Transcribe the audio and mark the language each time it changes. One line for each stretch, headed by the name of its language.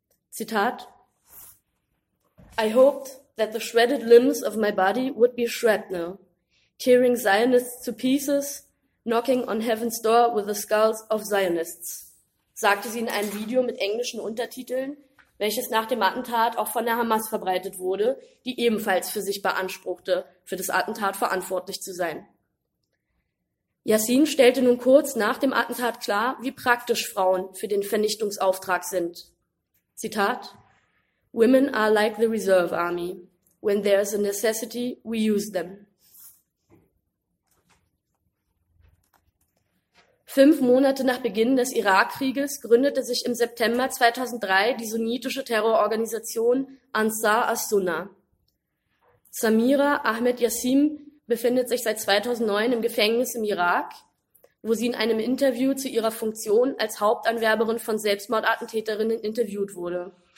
German: Zitat:
English: I hoped that the shredded limbs of my body would be shrapnel, tearing Zionists to pieces, knocking on heaven's door with the skulls of Zionists,
German: sagte sie in einem Video mit englischen Untertiteln, welches nach dem Attentat auch von der Hamas verbreitet wurde, die ebenfalls für sich beanspruchte, für das Attentat verantwortlich zu sein. Yassin stellte nun kurz nach dem Attentat klar, wie praktisch Frauen für den Vernichtungsauftrag sind.
English: Zitat: Women are like the reserve army. When there is a necessity, we use them.
German: 5 Monate nach Beginn des Irakkrieges gründete sich im September 2003 die sunnitische Terrororganisation Ansar as-Sunnah. Samira Ahmed Yassim befindet sich seit 2009 im Gefängnis im Irak, wo sie in einem Interview zu ihrer Funktion als Hauptanwerberin von Selbstmordattentäterinnen interviewt wurde.